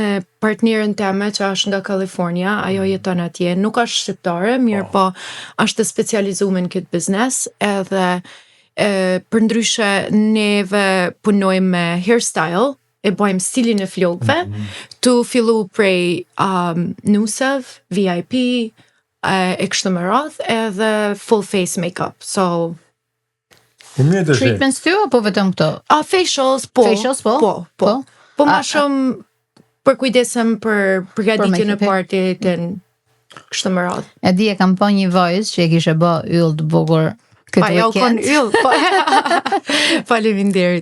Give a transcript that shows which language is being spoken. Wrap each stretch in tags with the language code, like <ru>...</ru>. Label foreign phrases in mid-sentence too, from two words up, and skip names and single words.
<sq>partnerën teme që është nga Kalifornia, ajo jeton atje, nuk është shqiptare, mirë po është specializuar në këtë biznes, edhe për ndryshe neve punojmë me hairstyle, e bëjmë stilin e flokëve, tu fillu prej nusev, VIP, e kështu me radh, edhe</sq> <en>full face makeup,</en> <sq>so... Treatments ty, apo vetëm këto? Facials, po. Facials, po? Po. Po ma shumë për kujdesem për përgatitjen e partit, kështu me radh. E di e kam pa një vajzë që e kishe bë yll të bukur Pa ja u kon yll. Faleminderit.</sq>